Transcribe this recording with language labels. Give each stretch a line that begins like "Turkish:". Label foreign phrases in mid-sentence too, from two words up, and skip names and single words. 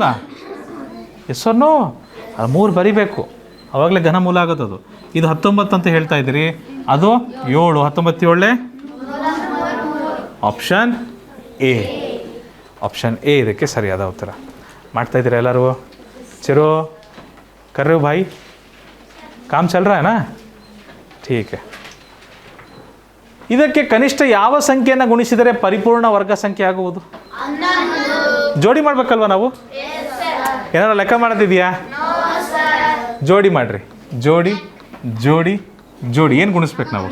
Kannada: ಎಸ್ಸನ್ನು 3 ಬರಿಬೇಕು, ಅವಾಗಲೇ ಘನಮೂಲ ಆಗೋದು. ಇದು 19 ಅಂತ ಹೇಳ್ತಾ ಇದ್ದೀರಿ, ಅದು 7. 19 ಆಪ್ಷನ್ ಎ. ಆಪ್ಷನ್ ಎ ಇದಕ್ಕೆ ಸರಿಯಾದ ಉತ್ತರ. ಮಾಡ್ತಾ ಇದ್ದೀರಾ ಎಲ್ಲರೂ?
Hindi: ಚलो कर रहे हो भाई? काम चल रहा है ना? ठीक है.
Kannada: ಇದಕ್ಕೆ ಕನಿಷ್ಠ ಯಾವ ಸಂಖ್ಯೆಯನ್ನು ಗುಣಿಸಿದರೆ ಪರಿಪೂರ್ಣ ವರ್ಗ ಸಂಖ್ಯೆ ಆಗುವುದು? ಜೋಡಿ ಮಾಡಬೇಕಲ್ವ ನಾವು? ಏನಾದ್ರು ಲೆಕ್ಕ ಮಾಡೋದಿದೆಯಾ? ಜೋಡಿ ಮಾಡಿರಿ. ಜೋಡಿ ಏನು ಗುಣಿಸ್ಬೇಕು ನಾವು?